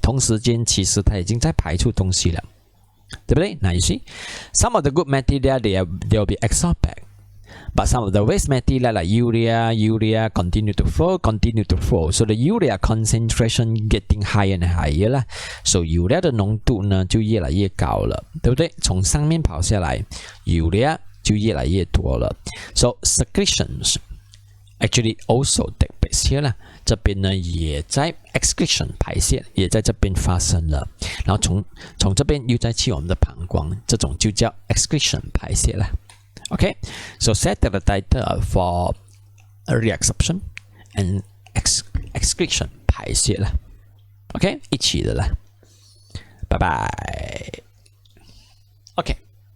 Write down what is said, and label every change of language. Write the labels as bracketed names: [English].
[Chinese] 同时间其实它已经在排出东西了，对不对？ [English] 那 you see, some of the good material they will be absorbed back. But some of the waste material like urea continue to flow. So the urea concentration getting higher and higher 啦。 [Chinese] So urea 的浓度呢就越来越高了，对不对？从上面跑下来 ，urea 就越来越多了。 [English] So secretions actually also take place here 啦。 [Chinese] 这边呢也在 excretion 排泄，也在这边发生了。然后从这边又再去我们的膀胱，这种就叫 excretion 排泄啦。 [English] Okay, so set the title for reabsorption and excretion 排泄了 ，OK [Chinese] 一起的啦，拜拜 [English] ，OK。